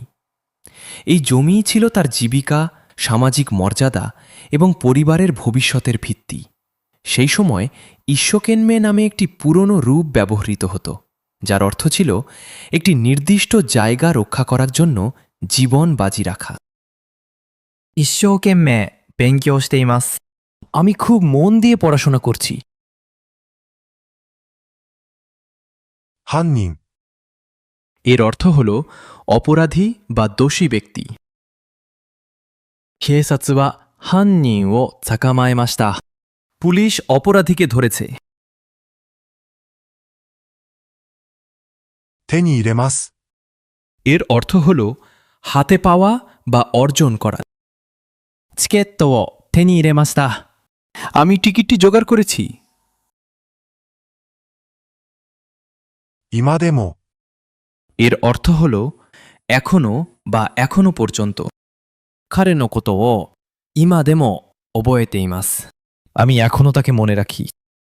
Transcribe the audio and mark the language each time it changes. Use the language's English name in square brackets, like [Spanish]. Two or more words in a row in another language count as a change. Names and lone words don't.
[Bangla] এই জমিই ছিল তার জীবিকা, সামাজিক মর্যাদা এবং পরিবারের ভবিষ্যতের ভিত্তি। সেই সময় ঈশ্বকেন্মে নামে একটি পুরনো রূপ ব্যবহৃত হতো, যার অর্থ ছিল একটি নির্দিষ্ট জায়গা রক্ষা করার জন্য জীবন বাজি রাখা। [Japanese] 一生懸命勉強しています。 [Bangla] আমি খুব মন দিয়ে পড়াশোনা করছি। [Japanese] 犯人。 [Bangla] এর অর্থ হল অপরাধী বা দোষী ব্যক্তি। [Japanese] 警察は犯人を捕まえました。 [Bangla] পুলিশ অপরাধীকে ধরেছে। [Japanese] 手に入れます。 [Bangla] এর অর্থ হল হাতে পাওয়া বা অর্জন করা। [Japanese] チケットを手に入れました。 [Bangla] আমি টিকিটটি জোগাড় করেছি। [Japanese] 今でも。 [Bangla] এর অর্থ হল এখনো বা এখনো পর্যন্ত। [Japanese] 彼のことを今でも覚えています。 [Bangla] আমি এখনো তাকে মনে রাখি।